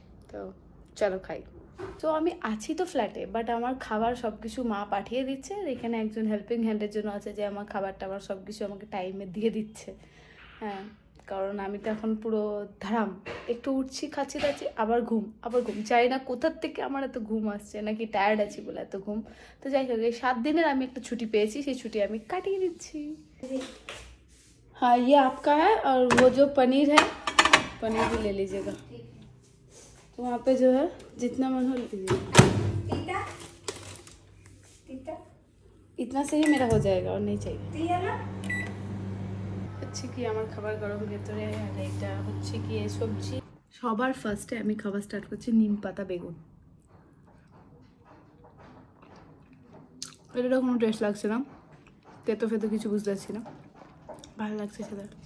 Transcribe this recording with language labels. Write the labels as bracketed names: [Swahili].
[Bangla] তো চলো খাই। তো আমি আছি তো ফ্ল্যাটে, বাট আমার খাবার সব কিছু মা পাঠিয়ে দিচ্ছে, আর এখানে একজন হেল্পিং হ্যান্ডের জন্য আছে যে আমার খাবারটা আমার সব কিছু আমাকে টাইমে দিয়ে দিচ্ছে। হ্যাঁ, কারণ আমি তো এখন পুরো ধারাম, একটু উঠছি, খাচ্ছি দাচ্ছি, আবার ঘুম, চাই না কোথার থেকে আমার এত ঘুম আসছে, নাকি টায়ার্ড আছি বলে এত ঘুম। তো যাই হোক, এই 7 দিনের আমি একটা ছুটি পেয়েছি, সেই ছুটি আমি কাটিয়ে দিচ্ছি। [Hindi] हाँ ये आपका है, और वो जो पनीर है, पनीर भी ले लीजिएगा। तो वहाँ पे जो है जितना मन हो लीजिएगा, इतना से ही मेरा हो जाएगा, और नहीं चाहिए। [Bangla] হচ্ছে কি আমার খাবার গরম ভেতরে, আর এটা হচ্ছে কি এই সবজি। সবার ফার্স্টে আমি খাবার স্টার্ট করছি নিম পাতা বেগুন। এটা কোনো টেস্ট লাগছে না, তেতো ফেতো কিছু বুঝতে পারছি না, ভালো লাগছে সেটা।